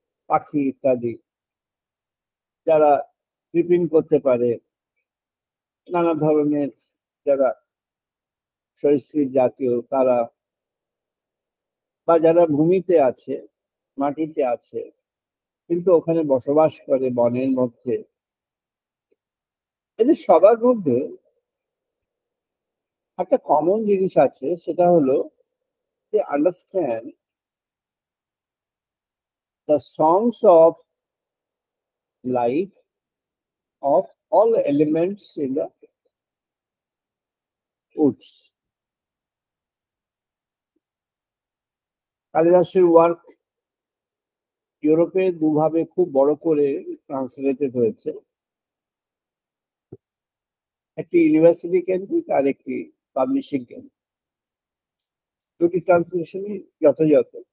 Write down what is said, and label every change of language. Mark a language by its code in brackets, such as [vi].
[bn] পাখি ইত্যাদি, যারা ট্রিপিং করতে পারে, নানা ধরনের যারা সরীসৃপ জাতীয়, তারা, বা যারা ভূমিতে আছে, মাটিতে আছে, কিন্তু ওখানে বসবাস করে বনের মধ্যে, এদের সবার মধ্যে একটা কমন জিনিস আছে। সেটা হলো [en] they understand the songs of life of all elements in the woods. [bn] কালিদাসের work ইউরোপে দুভাবে খুব বড় করে ট্রান্সলেটেড হয়েছে, একটি ইউনিভার্সিটি কেন্দ্রিক আর একটি পাবলিশিং কেন্দ্রিক। দুটি ট্রান্সলেশনই যথাযথ।